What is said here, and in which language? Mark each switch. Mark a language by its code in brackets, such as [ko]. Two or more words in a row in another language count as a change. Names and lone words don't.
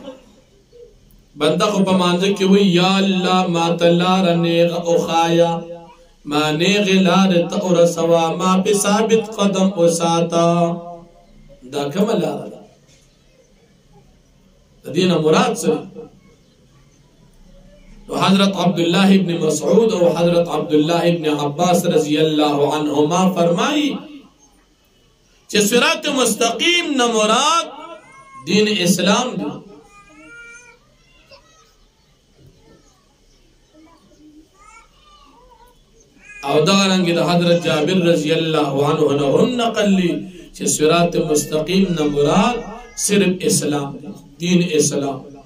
[ps] بنده خو په مانځه کې وایي یا الله ما ته لاره نیغه وښایه، ما نیغې لارې ته ورسوه، ما پې ثابت قدم وساته. دا کومه لاره ده؟ د دې نه مراد څه دی؟ حضرت عبدالله ابن مسعود او حضرت عبدالله ابن عباس [ar] رضی اللہ عنہما [ps] فرمائی چې صراط مستقیم نه مراد دین اسلام دی. او دارنګه د حضرت جابر [ar] رضی الله عنه [ps] نه نقل لی چې صراط مستقیم نه مراد صرف اسلام دی، دین اسلام.